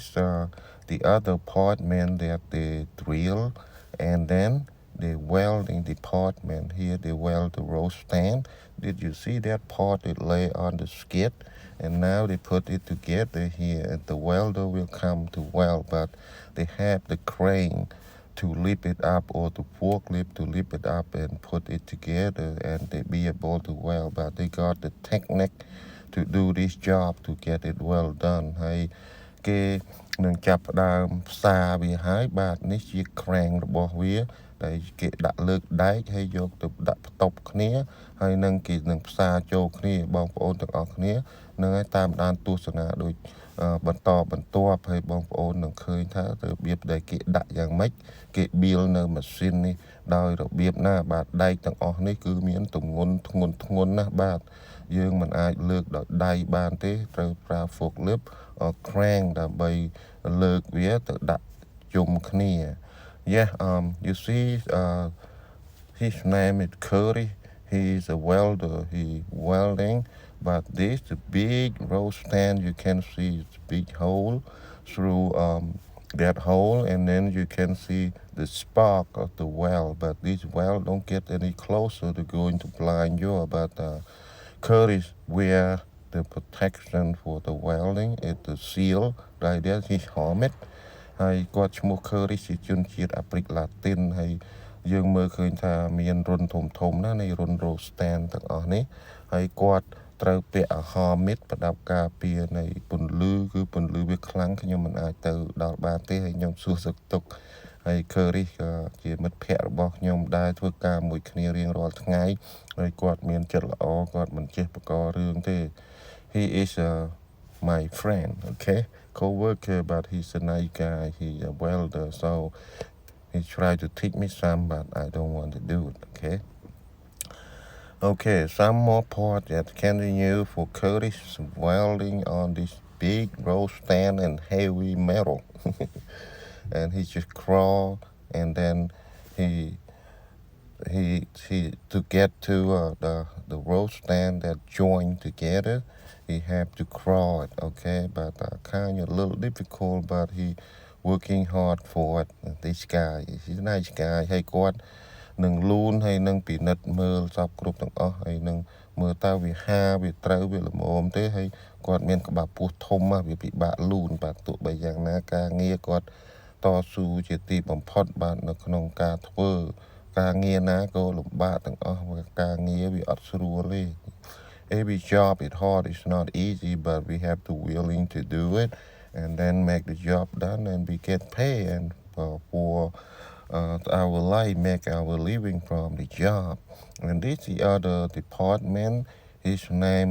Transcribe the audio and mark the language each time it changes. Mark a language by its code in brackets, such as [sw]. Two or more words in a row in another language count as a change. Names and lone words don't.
[en] the other department that they drill and then the welding department here they weld the roll stand did you see that part it lay on the skid and now they put it together here and the welder will come to weld but they have the crane to lift it up or the forklift to lift it up and put it together and they be able to weld but they got the technique to do this job to get it well done ហើយ [km] គេនឹងចាប់ផ្ដើមផ្សារវាហើយបាទនេះជា crank របស់វាដែលគេដាក់លើកដែកហើយយកទៅដាក់ផ្ទប់គ្នា ហើយនឹងគេនឹងផ្សារចូលគ្នាបងប្អូនទាំងអស់គ្នានឹងឲ្យតាមដានទស្សនាដូចបន្តបន្ទាប់ហើយបងប្អូននឹងឃើញថារបៀបដែលគេដាក់យ៉ាងម៉េចគេបៀលនៅម៉ាស៊ីននេះដោយរបៀបណាបាទដែកទាំងអស់នេះគឺមានទម្ងន់ធ្ងន់ណាស់បាទយើងមិនអាចលើកដោយដៃបានទេត្រូវប្រើ [en] forklift crank [km] ដើម្បីលើកវាទៅដាក់ជុំគ្នា [en] yeah you see his name is Curry he's a welder he welding but this the big roll stand you can see it's big hole through that hole and then you can see the spark of the weld but this weld don't get any closer to going to blind you but Curtis wear the protection for the welding it's the seal right there his helmet [km] ហើយគាត់ឈ្មោះ Curtis ជាជនជាតិអាហ្វ្រិកឡាទីនហើយយើងមើលឃើញ ថាមានរុនធំណានៃរុន [en] roll stand [km] ទាំងអស់នេះហើយគាត់ត្រូវពាក់អាហារមិត្តប្រដាប់ការពា រនៃពន្លឺគឺពន្លឺវាខ្លាំងខ្ញុំមិនអាចទៅដល់បានទេហើយខ្ញុំសួរសុខទុក្ខហើយ Curtis ក៏ជាមិត្តភ័ក្តិរបស់ខ្ញុំដែរធ្វើការមួយគ្នារៀងរាល់ថ្ងៃហើយគាត់មានចិត្តល្អគាត់មិនចេះបង្ករឿងទេ [en] he is my friend okay co-worker but he's a nice guy he's a welder so he tried to teach me some but I don't want to do it okay some more part that continue for Curtis welding on this big roll stand and heavy metal and he just crawl and then he to get to the roll stand that join together he have to crawl it okay but kind of a little difficult but he working hard for it this guy he's a nice guy [km] ហើយគាត់នឹងលូនហើយនឹងពិនិត្យមើលសពគ្រប់ទាំងអស់ហើយនឹងមើលតើវាហាវាត្រូវវាល្មមទេហើយគាត់មានក្បាលពោះធំវាពិបាកលូនបាទទោះបី យ៉ាងណាការងារគាត់តស៊ូជាទីបំផុតបាទនៅក្នុងការធ្វើការងារណាក៏លំបាកទាំងអស់ការងារវាអត់ស្រួលទេ [en] every job is hard it's not easy but we have to willing to do it and then make the job done and we get paid and for our life make our living from the job and this the other department his name